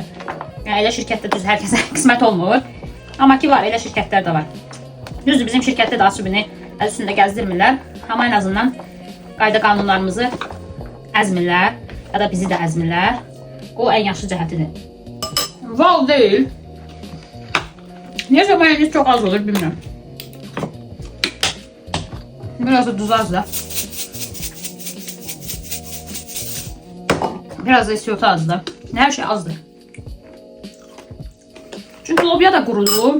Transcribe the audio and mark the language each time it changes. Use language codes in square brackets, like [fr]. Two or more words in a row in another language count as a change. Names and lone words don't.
[az] Yəni elə şirkətdə düz hər kəsə qismət olmur. Amma ki var, elə şirkətlər də var. Düzdür, bizim şirkətdə də Ausbildingi əl üstündə gəzdirmirlər. Amma en azından qayda qanunlarımızı əzmirlər ya da bizi də əzmirlər. O ən yaxşı cəhətidir. Val deyil. [tr] Neyse mayonez çok az olur, bilmiyorum. Biraz da tuz az da. Biraz da istiyordu az da. Her şey azdı. Çünkü lobya da kurudu.